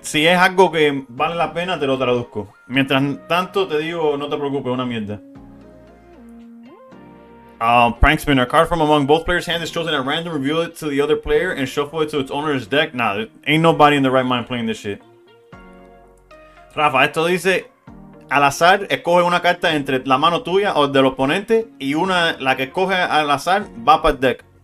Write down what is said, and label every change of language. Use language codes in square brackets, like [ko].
[es] Si es algo que vale la pena, te lo traduzco. Mientras tanto, te digo, no te preocupes, una mierda. [en] Prank Spinner, a card from among both players' hands is chosen at random, reveal it to the other player, and shuffle it to its owner's deck. Nah, ain't nobody in the right mind playing this shit. [es] Rafa, esto dice, al azar, escoge una carta entre la mano tuya o del oponente, y la que escoge al azar va para el deck.